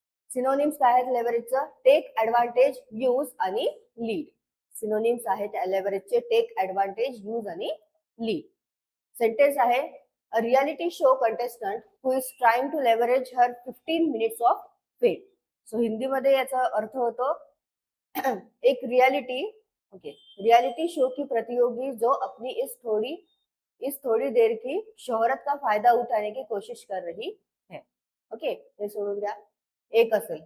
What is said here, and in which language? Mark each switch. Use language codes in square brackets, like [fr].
[mr] Synonyms काय आहेत लेव्हरेजचं, take advantage, use आणि लीड. सिनोनिम्स आहेत लेव्हरेजचे टेक ऍडव्हान्टेज, यूज आणि लीड. सेंटेन्स आहे [en] A reality show contestant who is trying to leverage her 15 minutes of fame. [mr] So हिंदीमध्ये याचा अर्थ होतो [hi] एक रियालिटी, ओके, रियालिटी शो की प्रतियोगी जो अपनी इस थोड़ी देर की शोहरत का फायदा उठाने की कोशिश कर रही है. [mr] ओके, हे सोडून द्या, एक असेल.